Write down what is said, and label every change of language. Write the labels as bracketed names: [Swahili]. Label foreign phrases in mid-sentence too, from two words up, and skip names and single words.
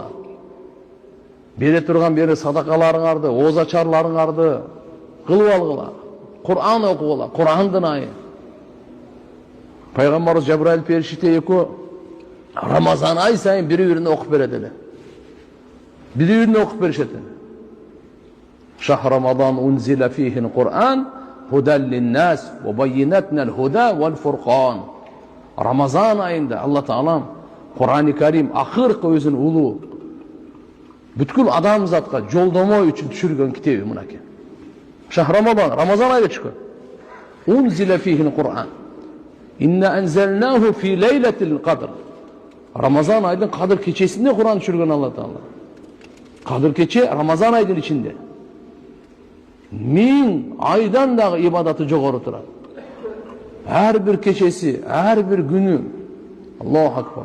[Kyrgyz] Бере турган бери садакаларыңарды, оозачарларыңарды кылып алгыла. Кур'ан окугула, Кур'андын айы. Пайгамбарыбыз Жабраил периште экөө Рамазан ай сайын бири-бирине окуп берет эле. Бири-бирине окуп беришет эле. [Arabic] شهر رمضان أنزل فيه القرآن هدى للناس وبينات الهدى والفرقان. [Kyrgyz] Рамазан айында Алла Таалам Кур'ани Карим акыркы өзүнүн улуу бүткүл адамзатка жолдомо үчүн түшүргөн китеби мынакей. [Arabic] شهر رمضان [Kyrgyz] айында түшкөн. [Arabic] أنزل فيه القرآن إنا أنزلناه في ليلة القدر. [Kyrgyz] Рамазан айдын кадыр кечесинде Кур'ан түшүргөн Алла Таала. Кадыр кече Рамазан айдын ичинде. 1000 айдан дагы ибадаты жогору турат. Ар бир кечеси, ар бир күнү. [Arabic] الله أكبر.